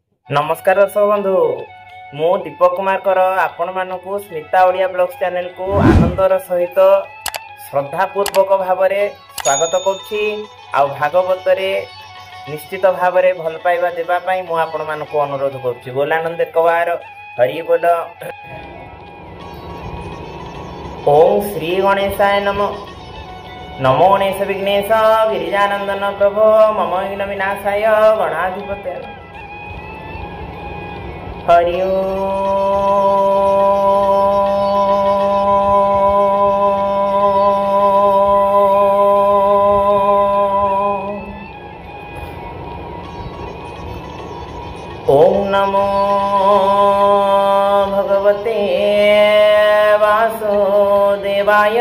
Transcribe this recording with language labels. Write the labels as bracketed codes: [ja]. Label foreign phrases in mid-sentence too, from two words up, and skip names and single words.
[or] ନମସ୍କାର ଦର୍ଶକ ବନ୍ଧୁ ମୁ ଦୀପକ କୁମାର କର ଆପଣ ମାନଙ୍କୁ ସ୍ମିତା ଓଡ଼ିଆ [en] blogs channel [or] କୁ ଆନନ୍ଦର ସହିତ ଶ୍ରଦ୍ଧାପୂର୍ବକ ଭାବ ସ୍ୱାଗତ କରୁଛି। ଆ ଭାଗବତ ରେ ନିଶ୍ଚିତ ଭାବ ଭଲ ପାଇବା ଦେବା ପାଇଁ ମୁ ଆପଣ ମାନଙ୍କୁ ଅନୁରୋଧ କରୁଛି। ବୋଲାନନ୍ଦ କବାର ହରି ବୋଲ। [sa] ओम श्री गणेशाय नमः। नमो गणेश विघ्नेश गिरिजानंदन प्रभो मम विघ्न विनाशाय गणाधिपते हरि ओम नमो भगवते वासुदेवाय।